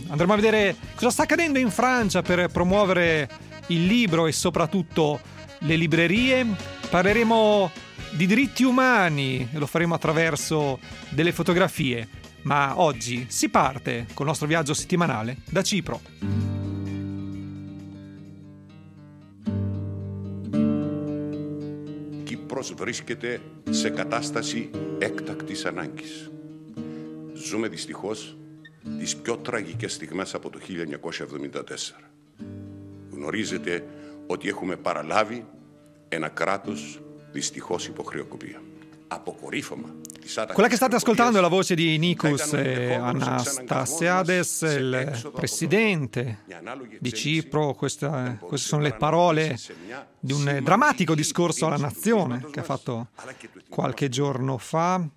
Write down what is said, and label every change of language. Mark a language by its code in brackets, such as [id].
[it] Andremo a vedere cosa sta accadendo in Francia per promuovere il libro e soprattutto le librerie. Parleremo di diritti umani e lo faremo attraverso delle fotografie. Ma oggi si parte con il nostro viaggio settimanale da Cipro. [el] Κύπρος βρίσκεται σε κατάσταση έκτακτης ανάγκης. Ζούμε δυστυχώς τις πιο τραγικές στιγμές από το 1974. Γνωρίζετε ότι έχουμε παραλάβει ένα κράτος δυστυχώς υποχρεοκοπία. Αποκορύφωμα. [it] Quella che state ascoltando è la voce di Nikos Anastasiades, il presidente di Cipro. Queste sono le parole di un drammatico discorso alla nazione che ha fatto qualche giorno fa.